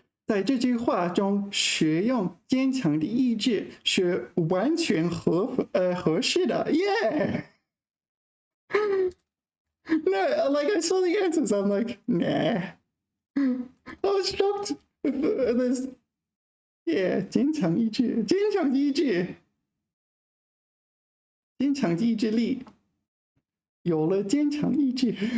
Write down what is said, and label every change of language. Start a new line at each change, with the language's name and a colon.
Chinese: 在这句话中，使用坚强的意志是完全合适的。
English: Yeah. No, like I saw the answers, I'm like, nah. I was shocked. There's, yeah,
Chinese: 坚强意志，坚强的意志，坚强的意志力，有了坚强意志。